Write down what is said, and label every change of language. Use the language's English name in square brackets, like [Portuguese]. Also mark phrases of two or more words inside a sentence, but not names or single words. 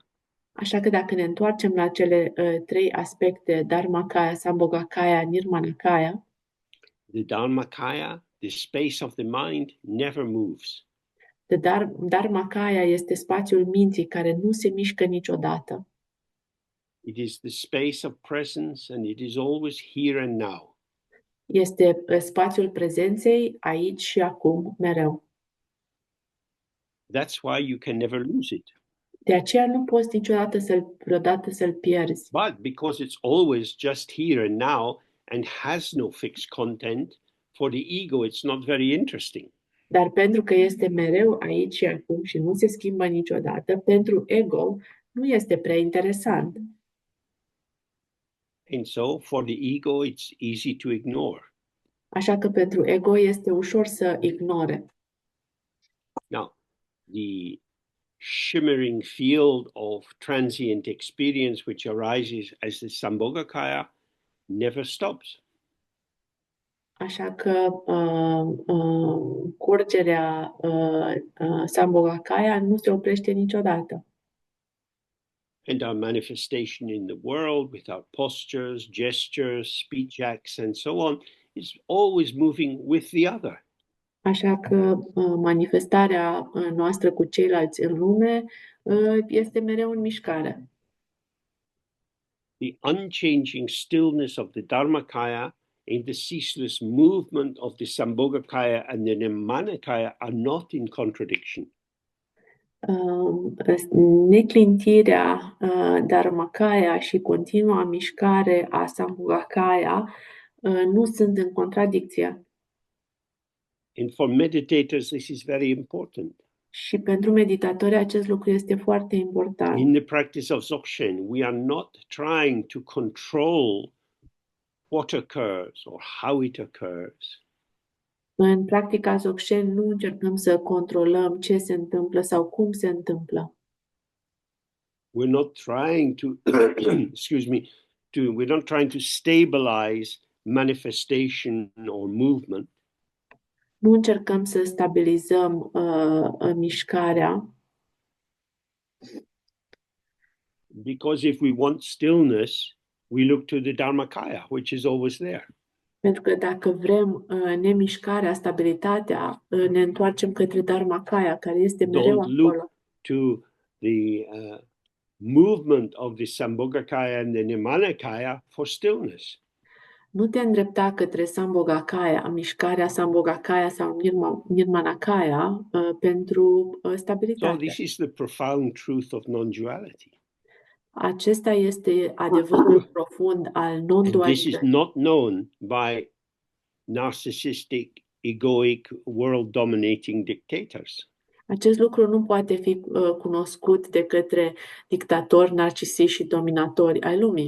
[Romanian] Așa că dacă ne întoarcem la cele trei aspecte, Dharmakaya, Sambhogakaya, Nirmanakaya, [English] the Dharmakaya, the space of the mind, never moves. [Romanian] Dharmakaya este spațiul minții care nu se mișcă niciodată. [English] It is the space of presence and it is always here and now. [Romanian] Este spațiul prezenței aici și acum, mereu. [English] That's why you can never lose it. [Romanian] De aceea nu poți vreodată să-l pierzi. [English] But because it's always just here and now and has no fixed content, for the ego it's not very interesting. [Romanian] Dar pentru că este mereu aici și acum și nu se schimbă niciodată, pentru ego nu este prea interesant. [English] And so for the ego it's easy to ignore. [Romanian] Așa că pentru ego este ușor să ignore. [English] Now, the shimmering field of transient experience which arises as the Sambhogakaya never stops. [Romanian] Așa că curgerea Sambhogakaya nu se oprește niciodată. [English] And our manifestation in the world with our postures, gestures, speech acts, and so on is always moving with the other. [Romanian] Așa că manifestarea noastră cu ceilalți în lume este mereu în mișcare. [English] The unchanging stillness of the Dharmakaya and the ceaseless movement of the Sambhogakaya and the Nimanakaya are not in contradiction. [Romanian] Neclintirea Dharmakaya și continua mișcare a Sambhogakaya nu sunt în contradicție. [English] And for meditators, this is very important. [Romanian] Și pentru meditatori acest lucru este foarte important. [English] In the practice of Dzogchen, we are not trying to control what occurs or how it occurs. [Romanian] În practica Dzogchen nu încercăm să controlăm ce se întâmplă sau cum se întâmplă. [English] We're not trying to, we're not trying to stabilize manifestation or movement. [Romanian] Nu încercăm să stabilizăm mișcarea. [English] Because if we want stillness, we look to the Dharmakaya, which is always there. [Romanian] Pentru că dacă vrem nemișcarea, stabilitatea, ne întoarcem către Dharmakaya, care este mereu [English] Don't look [Romanian] acolo. [English] to the movement of the Sambhogakaya and the Nimanakaya for stillness. [Romanian] Nu te îndrepta către Sambhogakaya, mișcarea Sambhogakaya sau Nirmanakaya pentru [English] So [Romanian] stabilitate. [English] this is the profound truth of non-duality. [Romanian] Acesta este adevărul profund al [English] And this is [Romanian] non-dualității. [English] not known by narcissistic, egoic, world-dominating dictators. [Romanian] Acest lucru nu poate fi cunoscut de către dictatori narcisiști și dominatori ai lumii.